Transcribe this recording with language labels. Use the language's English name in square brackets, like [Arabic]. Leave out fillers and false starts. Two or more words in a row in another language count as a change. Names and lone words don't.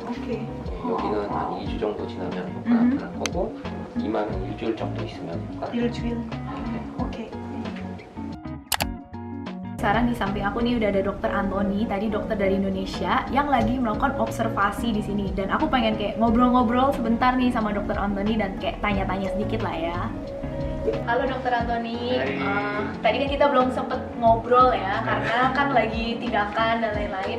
[Indonesian] Oke. [Korean] 여기는 한 2주 정도 지나면 효과가 나타날 거고 이마는 일주일 정도 있으면 효과가 [Indonesian] Oke. Sekarang di samping aku nih udah ada Dokter Anthony, tadi dokter dari Indonesia yang lagi melakukan observasi di sini. Dan aku pengen kayak ngobrol-ngobrol sebentar nih sama Dokter Anthony dan kayak tanya-tanya sedikit lah ya. Halo Dokter Anthony, tadi kan kita belum sempet ngobrol ya karena kan lagi tindakan dan lain-lain.